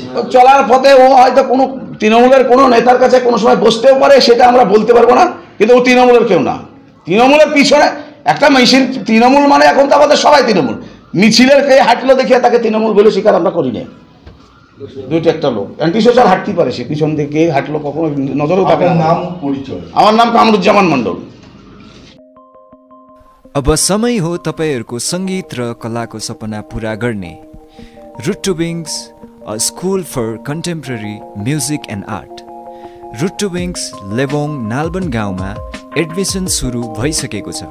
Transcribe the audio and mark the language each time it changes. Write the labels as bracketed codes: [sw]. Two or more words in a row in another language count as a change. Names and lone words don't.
[bn] তো চলার পথে ও হয়তো কোনো তৃণমূলের কোনো নেতার কাছে কোনো সময় বসতেও পারে, সেটা আমরা বলতে পারবো না, কিন্তু ও তৃণমূলের কেউ না। তৃণমূলের পিছনে একটা মিছিল, তৃণমূল মানে এখন তো আমাদের সবাই তৃণমূল, মিছিলের কে হাঁটলো দেখিয়ে তাকে তৃণমূল বলে স্বীকার আমরা করি না। দুইটা একটা লোক [en] anti social [bn] হাঁটতেই পারে, সে পিছন থেকে হাঁটলো কখনো নজরেও থাকে না। নাম পরিচয়? আমার নাম কামরুজ্জামান मण्डल। [ne] अब समय हो तपाईहरूको सङ्गीत र कलाको सपना पुरा गर्ने। [en] Root to Wings, a school for contemporary music and art. [ne] रुट टु विङ्स लेबोङ नालबन गाउँमा एडमिसन सुरु भइसकेको छ।